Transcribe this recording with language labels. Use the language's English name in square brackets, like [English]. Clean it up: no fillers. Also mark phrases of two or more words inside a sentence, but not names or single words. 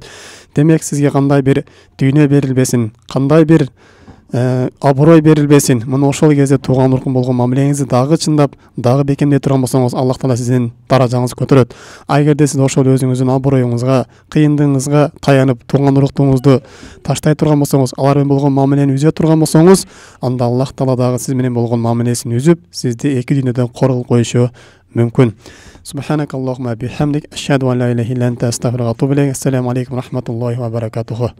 [Kyrgyz] Демек сизге кандай бир дүйнө берилбесин, кандай бир аброй берилбесин, мына ошол кезде тууган урук болгон мамилеңизди дагы чындап, дагы бекемдей турган болсоңуз, Аллах Таала сиздин даражаңызды көтөрөт. А эгерде сиз ошол өзүңүздүн аброюңузга, кыйындыгыңызга таянып, тууган уруктуңузду таштай турган болсоңуз, алар менен болгон мамилени үзө турган болсоңуз, анда Аллах Таала дагы сиз менен болгон мамилесин үзүп, сизди эки дүйнөдөн коргоп коюшу мүмкүн. [Arabic] سبحانك اللهم بحمدك أشهد أن لا إله إلا أنت أستغفرك وأتوب إليك. السلام عليكم ورحمة الله وبركاته.